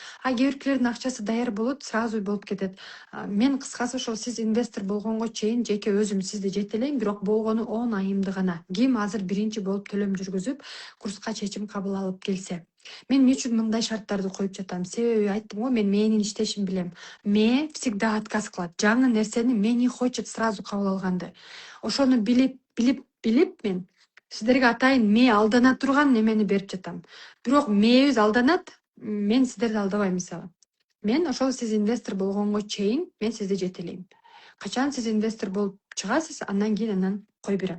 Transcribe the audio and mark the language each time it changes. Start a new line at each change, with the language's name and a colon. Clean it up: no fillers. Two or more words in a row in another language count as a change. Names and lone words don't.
Kyrgyz: Кээ биркилердин акчасы даяр болот, сразу болуп кетет. Мен кыскасы ошол сиз инвестор болгонго чейин жеке өзүм сизди жетелейм, бирок болгону 10 айымды гана. Ким азыр биринчи болуп төлөм жүргүзүп, курска чечим кабыл алып келсе. Мен эмне үчүн мындай шарттарды коюп жатам? Себеби айттым го, мен мээнин иштешин билем. Мээ
Russian: всегда отказ
Kyrgyz: кылат. Жаңы нерсени мээ
Russian: не хочет сразу
Kyrgyz: кабыл алганды. Ошону билип мен сиздерге атайын мээ алдана турган немени берип жатам. Бирок мээбиз алданат, мен сиздерди алдабайм мисалы. Мен ошол сиз инвестор болгонго чейин мен сизди жетелейм. Качан сиз инвестор болуп чыгасыз, андан кийин кой берем.